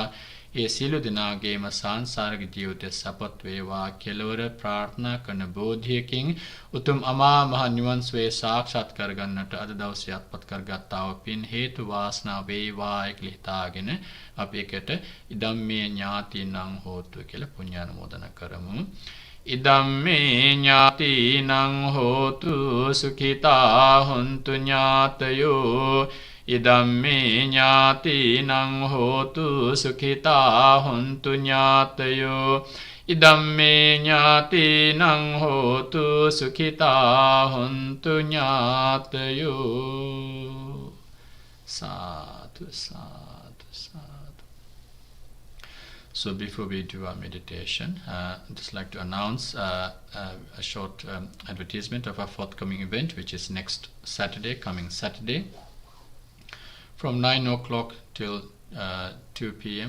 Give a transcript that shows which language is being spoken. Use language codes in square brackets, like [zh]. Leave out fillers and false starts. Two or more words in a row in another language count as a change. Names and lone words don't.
[si] ඒ සියලු දෙනාගේම සාංසාරික ජීවිතය සපත් වේවා කෙලවර ප්‍රාර්ථනා කරන බෝධියකින් උතුම් අමා මහ නිවන් සුවය සාක්ෂාත් කරගන්නට අද දවසේ අත්පත් කරගත්තා වූ පින් හේතු වාසනා වේවා කියලා හිතාගෙන අපි එකට [pi] ඉදම්මේ ඥාතිනං හෝතු [si] කියලා පුණ්‍යානුමෝදන කරමු. [pi] ඉදම්මේ ඥාතිනං හෝතු සුඛිතා හොන්තු ඥාතයෝ ඉදම්මේ ඥාතිනං හෝතු සුඛිතා හොන්තු ඥාතයෝ ඉදම්මේ ඥාතිනං හෝතු සුඛිතා හොන්තු ඥාතයෝ. සාදු සාදු සාදු. [en] So before we do our meditation, I'd just like to announce a short advertisement of our forthcoming event, which is next Saturday, coming Saturday. From 9 o'clock till 2 p.m.